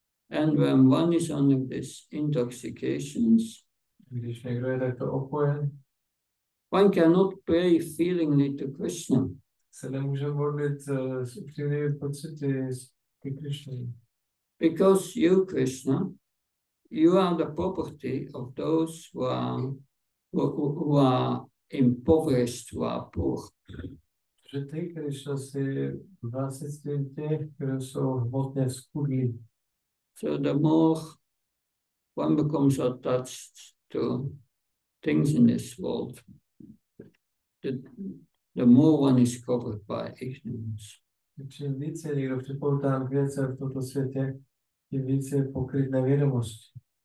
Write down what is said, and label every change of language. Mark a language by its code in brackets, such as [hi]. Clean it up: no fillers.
[en] And when one is under these intoxications, [cs] Když někdo je takto opojen, [en] one cannot pray feelingly to Krishna. [cs] Se nemůže modlit s upřímnými pocity ke Krishnovi. [en] Because you, Krishna, you are the property of those who are impoverished, who are poor. [cs] Že ty, Krishna, si vlastnictvím těch, kdo jsou hmotně schudlí. [en] So the more one becomes attached to things in this world, the more one is covered by ignorance. [cs] Čím více je někdo připoután k věcem v tomto světě, tím více je pokryt nevědomostí.